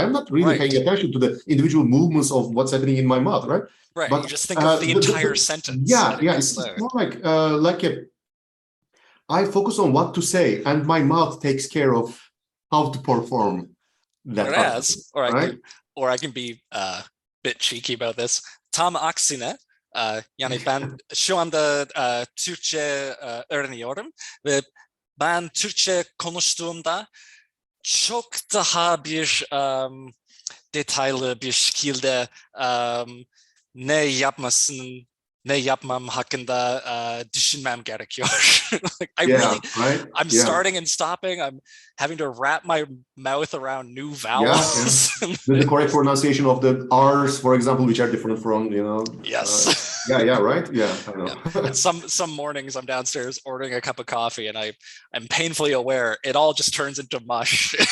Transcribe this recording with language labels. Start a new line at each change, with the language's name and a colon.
English: I'm not really paying attention to the individual movements of what's happening in my mouth, right? Right, but you just think of the entire sentence. It's more like I focus on what to say and my mouth takes care of how to perform that. Or I can be a bit cheeky about this.
Turkish: Tam aksine, yani ben şu anda Türkçe öğreniyorum ve ben Türkçe konuştuğumda çok daha bir detaylı bir şekilde ne yapmam hakkında düşünmem gerekiyor.
English: Like, I'm starting and stopping. I'm having to wrap my mouth around new vowels. The correct pronunciation of the R's, for example, which are different from, you know. Yes. Right. Yeah, I know. And some mornings I'm downstairs ordering a cup of coffee and I'm painfully aware it all just turns into mush.